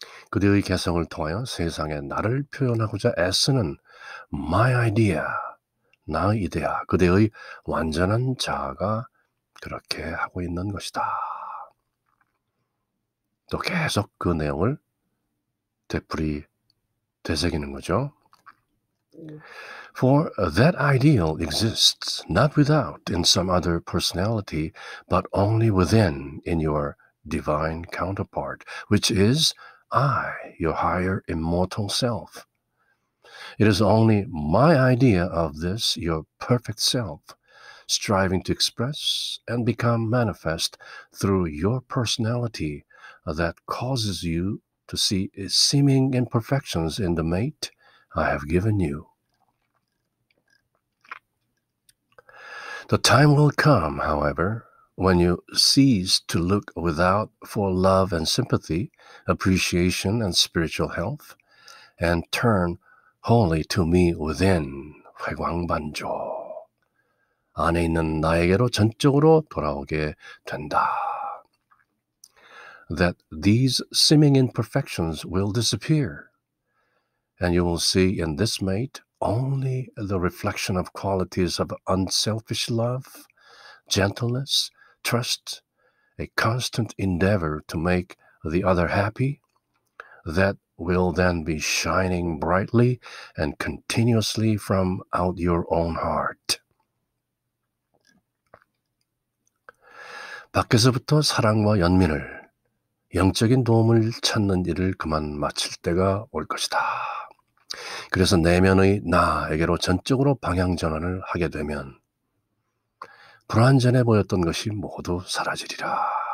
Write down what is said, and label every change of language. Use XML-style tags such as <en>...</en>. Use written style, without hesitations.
<ko>그대의 개성을 통하여 세상에 나를 표현하고자 애쓰는 my idea, 나의 이데아, 그대의 완전한 자아가 그렇게 하고 있는 것이다. 또 계속 그 내용을 되풀이 되새기는 거죠.</ko> <en>For that ideal exists not without in some other personality, but only within in your divine counterpart, which is I, your higher immortal self. It is only my idea of this, your perfect self, striving to express and become manifest through your personality, that causes you to see seeming imperfections in the mate I have given you. The time will come, however, when you cease to look without for love and sympathy, appreciation and spiritual health, and turn wholly to me within, 회광반조.</en> <ko>안에 있는 나에게로 전적으로 돌아오게 된다.</ko> <en>That these seeming imperfections will disappear, and you will see in this mate only the reflection of qualities of unselfish love, gentleness, trust, a constant endeavor to make the other happy, that will then be shining brightly and continuously from out your own heart.</en> <ko>밖에서부터 사랑과 연민을, 영적인 도움을 찾는 일을 그만 마칠 때가 올 것이다. 그래서 내면의 나에게로 전적으로 방향전환을 하게 되면 불완전해 보였던 것이 모두 사라지리라.</ko>